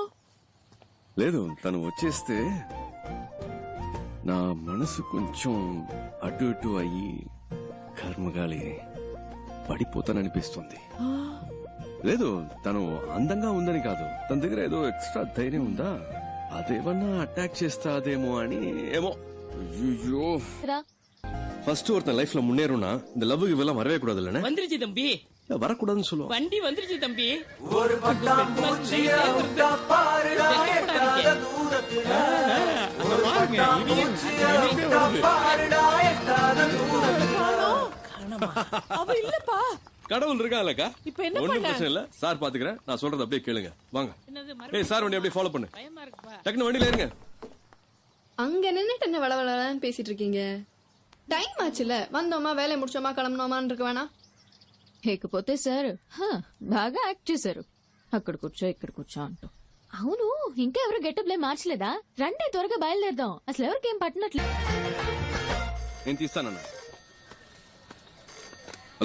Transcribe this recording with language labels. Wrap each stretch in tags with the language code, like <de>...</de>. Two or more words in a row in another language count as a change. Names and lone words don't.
<te>లేదు, తను వచ్చేస్తే నా మనసు కొంచెం అటు ఇటు అయ్యి కర్మగాలి పడిపోతాననిపిస్తుంది. లేదు, తను అందంగా ఉందని కాదు, తన దగ్గర ఏదో ఎక్స్ట్రా ధైర్యం ఉందా, అదేమన్నా అటాక్ చేస్తాదేమో అని. ఏమో.</te> <ta>ஐயோ, ஃபர்ஸ்ட் ஒருத்தன் லைஃப்ல முன்னேறும்னா இந்த லவ் இவெல்லாம் வரவே கூடாது இல்லனே. வந்துருச்சு தம்பி, வரக்கூடாதுன்னு சொல்லுவோம். வண்டி வந்துருச்சு தம்பி. ஒரு பட்டம் பூச்சிய உண்டா பாருடா எட்டாத தூரத்துல. ஒரு பட்டம் பூச்சிய உண்டா பாருடா எட்டாத தூரத்துல. அவ இல்லப்பா. கடவுள் இருக்கான்லக்கா, இப்ப என்ன ஒண்ணும் பண்ண? பிரச்சனை இல்ல. சார் பாத்துக்கிறேன், நான் சொல்றது அப்படியே கேளுங்க. வாங்க. என்னது ஏய் சார், வண்டி அப்படியே ஃபாலோ பண்ணு. பயமா இருக்குப்பா. டக்குனு வண்டியில இருங்க. அங்க நின்னுட்டு என்ன வளவளன்னு பேசிட்டு இருக்கீங்க? டைம் ஆச்சுல, வந்தோமா வேலையை முடிச்சோமா கிளம்பணுமான்னு இருக்க வேணா?</ta> <te>లేకపోతే సార్ బాగా యాక్ట్ చేశారు. అక్కడ కూర్చో ఇక్కడ కూర్చో అంటూ. అవును, ఇంకా ఎవరు గెటప్ లే మార్చలేదా? రండి త్వరగా బయలుదేరదాం. అసలు ఎవరికేం పట్టినట్లే. నేను తీస్తానన్నా. హలో</te>